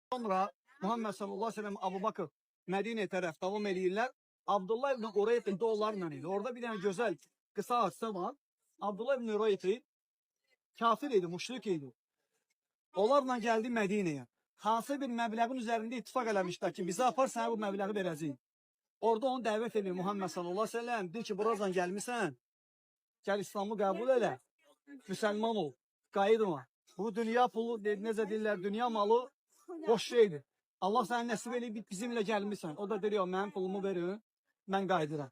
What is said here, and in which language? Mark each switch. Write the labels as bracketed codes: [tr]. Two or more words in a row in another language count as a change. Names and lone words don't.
[az] Sonra Muhammed [ar] صلى الله عليه وسلم [az] Abu Bakır Medine taraf devam edirlər. Abdullah ibn Ureyqin de onlarla idi. Orada [tr] bir tane güzel kısa hadise var. [az] Abdullah ibn Ureyqin kafir idi, müşrik idi. Onlarla geldi Medine'ye. Hansı bir məbləğin üzerinde ittifak eləmişlər ki, bize apar sana bu məbləği verəcəyik. Orada onu dəvət edir Muhammed [ar] صلى الله عليه وسلم. [az] Deyir ki, buradan gelmişsən, gel İslamı kabul elə, Müslüman ol, qayıdma. Bu dünya pulu, necə deyirlər, dünya malı boş şeydir. Allah sənə nəsib eləyib bizimlə gəlmişsən. O da deyir, ya mənim pulumu verin, mən qayıdıram.